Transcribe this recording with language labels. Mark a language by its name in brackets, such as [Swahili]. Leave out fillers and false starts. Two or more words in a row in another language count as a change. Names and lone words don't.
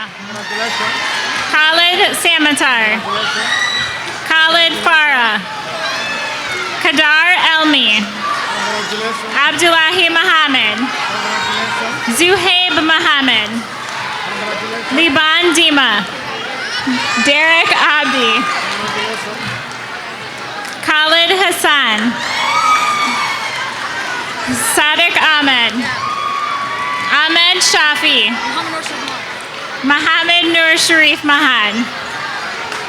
[Somali] Khalid Samatar. Khalid Farah. Kadar Elmi. Abdullahi Mohammed. Zuhaib Mohammed. Liban Dima. Derek Abdi. Khalid Hassan. Sadiq Ahmed. Ahmed Shafi. Mohammed Nur Sharif Mahad.